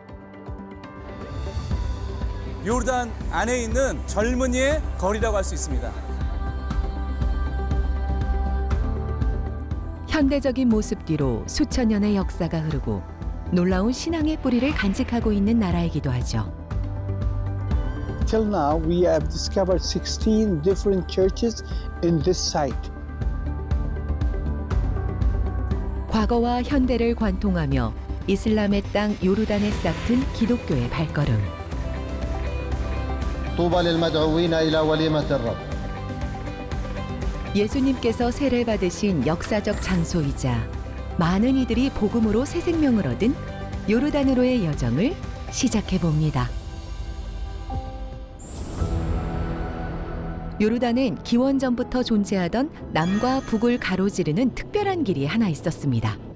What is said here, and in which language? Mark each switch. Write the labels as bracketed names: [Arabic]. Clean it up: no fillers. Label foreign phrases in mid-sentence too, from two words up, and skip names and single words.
[Korean] 요르단 안에 있는 젊은이의 거리라고 할 수 있습니다. 현대적인 모습 뒤로 수천 년의 역사가 흐르고 놀라운 신앙의 뿌리를 간직하고 있는 나라이기도 하죠. [English] Till now, we have discovered 16 different churches in this site. [Korean] 과거와 현대를 관통하며 이슬람의 땅 요르단에 싹튼 기독교의 발걸음. [Arabic] طوبى للمدعوين إلى وليمة الرب. [Korean] 예수님께서 세례 받으신 역사적 장소이자 많은 이들이 복음으로 새 생명을 얻은 요르단으로의 여정을 시작해 봅니다. 요르단은 기원전부터 존재하던 남과 북을 가로지르는 특별한 길이 하나 있었습니다.